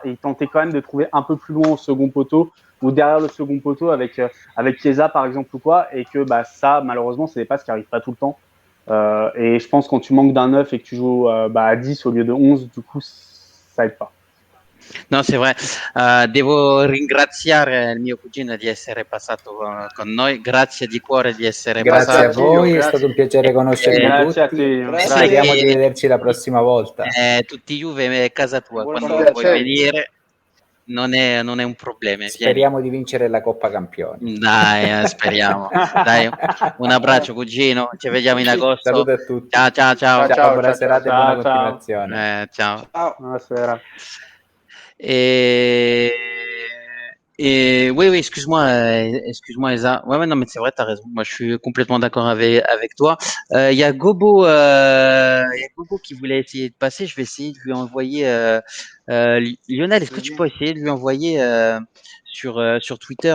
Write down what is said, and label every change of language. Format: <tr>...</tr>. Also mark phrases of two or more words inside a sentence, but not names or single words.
<fr>Et il tentait quand même de trouver un peu plus loin au second poteau ou derrière le second poteau avec Chiesa, par exemple, ou quoi. Et que bah, ça, malheureusement, c'est des passes qui n'arrivent pas tout le temps. Et je pense que quand tu manques d'un 9 et que tu joues à 10 au lieu de 11, du coup, ça aide pas. No, c'est vrai.</fr> <it>Devo ringraziare il mio cugino di essere passato con noi. Grazie di cuore di essere Grazie a passato. voi, è Grazie. stato un piacere conoscervi Grazie a tutti. te. Grazie. Speriamo di Sai che vederci la prossima volta. tutti Juve è casa tua. Buona Quando serata. vuoi Ciao. venire non è un problema. Vieni. Speriamo di vincere la Coppa Campioni. Dai, speriamo. Dai, un abbraccio cugino. Ci vediamo in agosto. Saluto a tutti. Ciao, ciao, ciao. Ciao, Ciao, buona ciao, serata e ciao. buona Ciao. continuazione. Ciao. Ciao. Buonasera.</it> <fr>Et oui, excuse-moi, Elsa. Ouais, non, mais c'est vrai, t'as raison. Moi, je suis complètement d'accord avec toi. Il y a Gobo qui voulait essayer de passer. Je vais essayer de lui envoyer. Lionel, est-ce que tu peux essayer de lui envoyer sur Twitter?</fr>